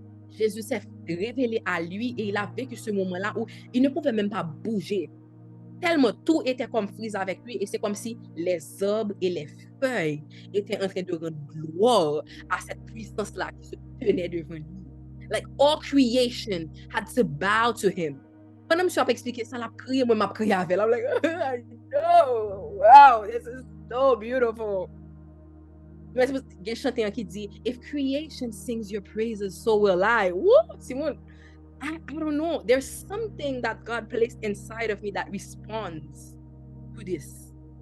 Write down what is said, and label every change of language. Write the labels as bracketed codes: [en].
[fr] Jésus s'est révélé à lui et il a vécu ce moment-là où il ne pouvait même pas bouger. Tellement tout était comme frise avec lui et c'est comme si les arbres et les feuilles étaient en train de rendre gloire à cette puissance-là qui se tenait devant lui. [en] Like all creation had to bow to him. [fr] Pendant que je suis expliqué ça, la prière, moi, m'a prié avec. [en] I'm like, oh, wow, this is so beautiful. [fr] Mais il y a un chanteur qui dit, [en] if creation sings your praises, so will I. Woo, Simon, I don't know. There's something that God placed inside of me that responds to this.